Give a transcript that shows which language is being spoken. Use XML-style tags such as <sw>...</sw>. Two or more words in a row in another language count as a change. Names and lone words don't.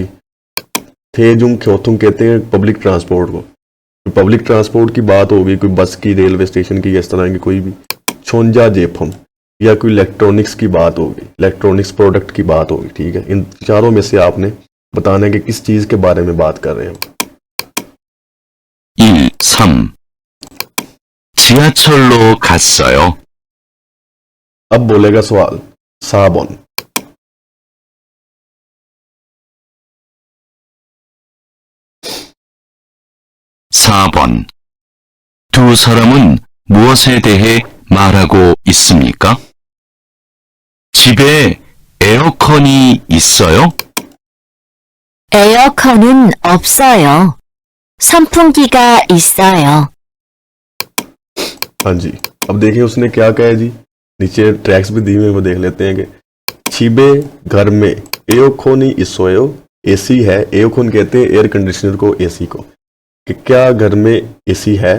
<ko>대중 교통</ko> <hi>कहते हैं</hi> <en>public transport</en> <hi>को,</hi> <en>public transport</en> <hi>की बात होगी, कोई बस की, रेलवे स्टेशन की, इस तरह की कोई भी।</hi> <ko>전자 제품</ko> <hi>या कोई इलेक्ट्रॉनिक्स की बात होगी,</hi> <en>electronics product</en> <hi>की बात होगी, ठीक है। इन चारों में से आपने बताना है कि किस चीज के बारे में बात कर रहे हैं। 1, 3.</hi> <ko>지하철로 갔어요.</ko> <hi>अब बोलेगा सवाल साबुन।</hi> <ko>(4번) 두 사람은 무엇에 대해 말하고 있습니까? 집에 에어컨이 있어요? 에어컨은 없어요. 선풍기가 있어요.</ko> <hi>हाँ जी, अब देखिए उसने क्या कहा है जी, नीचे ट्रैक्स भी दिए हुए वो देख लेते हैं कि छिबे घर में</hi> <ko>에어컨이 있어요</ko> <hi>एसी है। एओकोन कहते हैं</hi> <en>air conditioner</en> <hi>को, एसी को, कि क्या घर में एसी है।</hi>